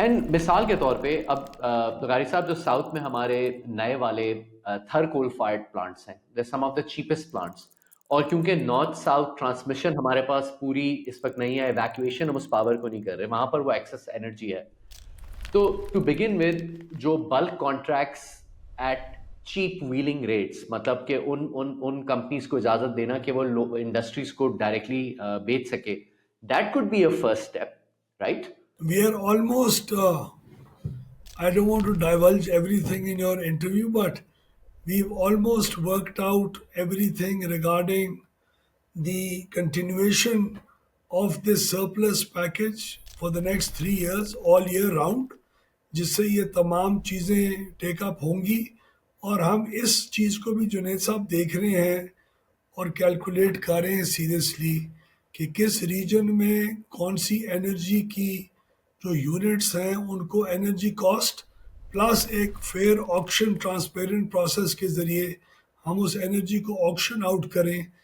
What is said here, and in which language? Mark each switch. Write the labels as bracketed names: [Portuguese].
[Urdu] And مثال کے طور پہ اب غاری صاحب جو ساؤتھ میں ہمارے نئے والے تھر کول فائرڈ پلانٹس ہیں, [English] they some of the cheapest plants, [Urdu] اور کیونکہ نارتھ ساؤتھ ٹرانسمیشن ہمارے پاس پوری اس وقت نہیں ہے, ایویکویشن ہم اس پاور کو نہیں کر رہے, وہاں پر وہ ایکسس انرجی ہے. تو ٹو بگن ود جو بلک contracts at cheap willing rates, مطلب کہ ان کمپنیز کو اجازت دینا کہ وہ انڈسٹریز کو ڈائریکٹلی بیچ سکے, [English] That could be a first step, right? We are almost, I don't want to divulge everything in your interview, but we've almost worked out everything regarding the continuation of this surplus package for the next 3 years, all year round, [Urdu] جس سے یہ تمام چیزیں ٹیک اپ ہوں گی. اور ہم اس چیز کو بھی جنید صاحب دیکھ رہے ہیں اور کیلکولیٹ کر رہے ہیں سیریسلی کہ کس ریجن میں کون سی انرجی کی جو یونٹس ہیں ان کو انرجی کاسٹ پلس ایک فیئر آکشن ٹرانسپیرنٹ پروسیس کے ذریعے ہم اس انرجی کو آکشن آؤٹ کریں.